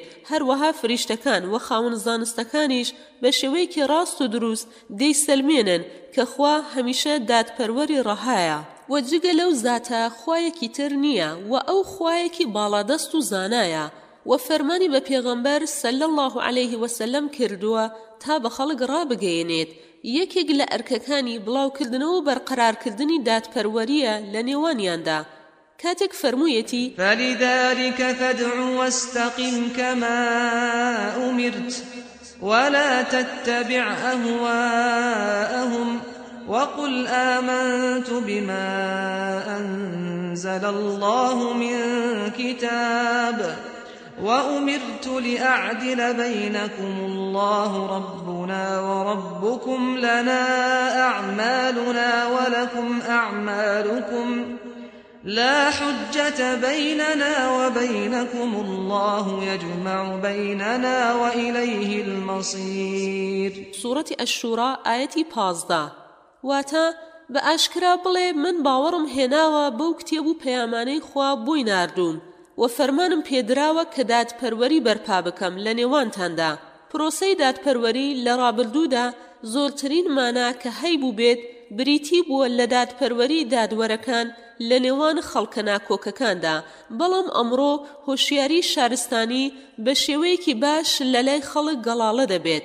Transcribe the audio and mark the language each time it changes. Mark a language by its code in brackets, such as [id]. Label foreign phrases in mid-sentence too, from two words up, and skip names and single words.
[ckb] هەروەها فریشتەکان و خاوەن زانستەکانیش بە شێوەیەکی ڕاست و دروست دەیسەلمێنن کە خوا هەمیشە دادپەروەری ڕەهایە و جگە لەو زاتە خۆیەکی تر نییە و ئەو خۆیەکی باڵادەست و زانایە و فەرمانی بە پێغەمبەر [ar] صلی الله عليه وسلم [ckb] کردووە تا بە خەڵک ڕابگەیەنێت. یەکێک لە ئەرکەکانی بڵاوکردنەوە و بەرقەرارکردنی دادپەروەریە لە نێوانیاندا كاتك فرمويتي [ar] فلذلك فادع واستقم كما أمرت ولا تتبع أهواءهم وقل آمنت بما أنزل الله من كتاب وأمرت لأعدل بينكم الله ربنا وربكم لنا أعمالنا ولكم أعمالكم لا حجة بيننا وبينكم الله يجمع بيننا وإليه المصير. سورة الشورى آية 15. [ckb] واتا بأشكرا بڵێ من باوەڕم هێناوە بەو کتێب و پەیامانەی خوا بۆی ناردووم و فەرمانم پێدراوە کە دادپەروەری بەرپا بکەم لە نێوانتاندا. پرۆسەی دادپەروەری لە ڕابردوودا زۆرترین مانا کە هەیبوو بێت بریتی بووە لە دادپەروەری دادوەرەکان لە نێوان خەڵکە ناکۆکەکاندا، بەڵام ئەمڕۆ هۆشیاری شارستانی بە شێوەیەکی باش لە لای خەڵک گەڵاڵە دەبێت.